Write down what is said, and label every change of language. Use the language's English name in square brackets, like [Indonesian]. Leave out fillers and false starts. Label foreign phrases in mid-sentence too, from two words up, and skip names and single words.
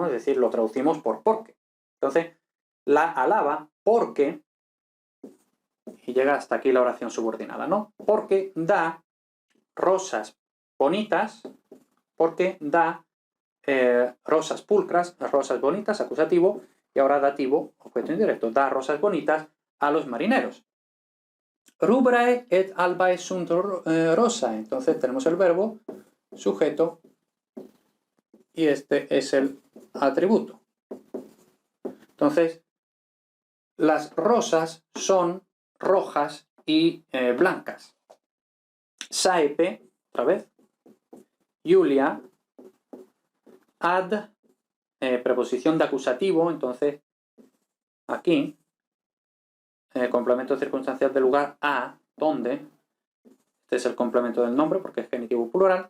[Spanish] Es decir, lo traducimos por porque. Entonces, la alaba porque, y llega hasta aquí la oración subordinada, ¿no? Porque da rosas bonitas, porque da rosas pulcras, rosas bonitas, acusativo, y ahora dativo, objeto indirecto, da rosas bonitas a los marineros. [Latin] Rubrae et albae sunt rosae. [Spanish] Entonces tenemos el verbo, sujeto, y este es el atributo. Entonces, las rosas son rojas y blancas. Saepe, otra vez, Julia, ad, preposición de acusativo, entonces aquí, complemento circunstancial del lugar a, donde, este es el complemento del nombre porque es genitivo plural.